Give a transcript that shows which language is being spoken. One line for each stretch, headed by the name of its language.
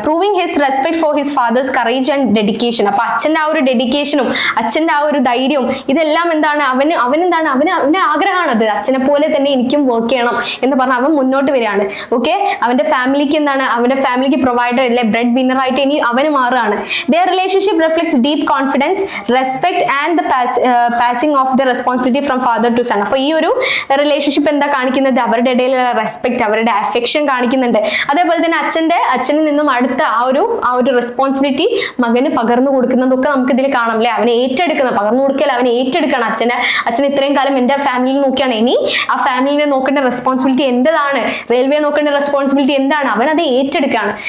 English: Proving his respect for his father's courage and dedication.
Malayalam: അപ്പൊ അച്ഛന്റെ ആ ഒരു ഡെഡിക്കേഷനും അച്ഛന്റെ ആ ഒരു ധൈര്യവും ഇതെല്ലാം എന്താണ്, അവന്റെ ആഗ്രഹമാണ് അത്, അച്ഛനെ പോലെ തന്നെ എനിക്കും വർക്ക് ചെയ്യണം എന്ന് പറഞ്ഞ് അവൻ മുന്നോട്ട് വരികയാണ്. ഓക്കെ, അവന്റെ ഫാമിലിക്ക് എന്താണ്, അവന്റെ ഫാമിലിക്ക് പ്രൊവൈഡർ അല്ലെ, ബ്രെഡ് വിന്നർ ആയിട്ട് ഇനി അവന് മാറുകയാണ്.
English: their relationship reflects deep confidence, respect and the passing of the responsibility from father to son.
Malayalam: അപ്പൊ ഈ ഒരു റിലേഷൻഷിപ്പ് എന്താ കാണിക്കുന്നത്, അവരുടെ ഇടയിലുള്ള റെസ്പെക്ട്, അവരുടെ അഫെക്ഷൻ കാണിക്കുന്നുണ്ട്. അതേപോലെ തന്നെ അച്ഛനിൽ നിന്നും അടുത്ത ആ ഒരു റെസ്പോൺസിബിലിറ്റി മകന് പകർന്നു കൊടുക്കുന്നതൊക്കെ നമുക്ക് ഇതിൽ കാണാം അല്ലെ. അവനെ ഏറ്റെടുക്കുന്ന, പകർന്നു കൊടുക്കൽ അവനെ ഏറ്റെടുക്കണം. അച്ഛൻ ഇത്രയും കാലം എന്റെ ഫാമിലിയിൽ നോക്കിയാണ്, ഇനി ആ ഫാമിലിനെ നോക്കേണ്ട റെസ്പോൺസിബിലിറ്റി എന്റേതാണ്, റെയിൽവേ നോക്കേണ്ട റെസ്പോൺസിബിലിറ്റി എന്താണ്, അവൻ അത് ഏറ്റെടുക്കാണ്.